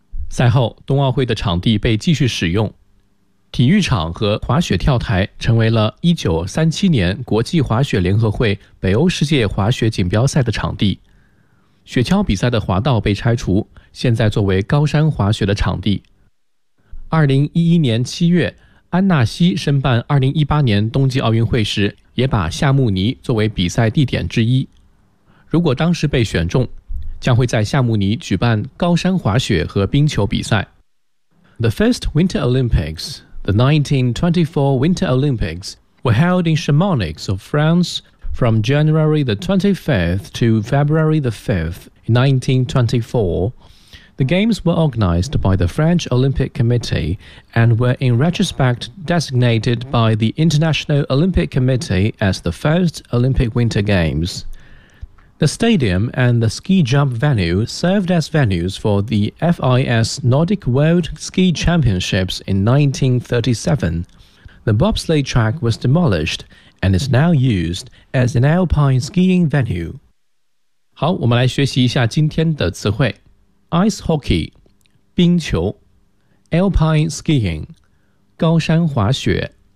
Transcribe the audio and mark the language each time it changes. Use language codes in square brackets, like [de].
[zh] 赛后冬奥会的场地被继续使用，体育场和滑雪跳台成为了1937年国际滑雪联合会北欧世界滑雪锦标赛的场地，雪橇比赛的滑道被拆除，现在作为高山滑雪的场地。 2011年7月安纳西申办2018年冬季奥运会时，也把夏慕尼作为比赛地点之一，如果当时被选中，将会在夏慕尼举办高山滑雪和冰球比赛。 [en] The first Winter Olympics, the 1924 Winter Olympics, were held in Chamonix of France from January the 25th to February the 5th in 1924. The games were organized by the French Olympic Committee and were in retrospect designated by the International Olympic Committee as the first Olympic Winter Games. The stadium and the ski jump venue served as venues for the FIS Nordic World Ski Championships in 1937. The bobsleigh track was demolished and is now used as an alpine skiing venue. [zh] 好，我们来学习一下今天的词汇。 [en] Ice hockey, [zh] 冰球。 [en] Alpine skiing, [zh] 高山滑雪。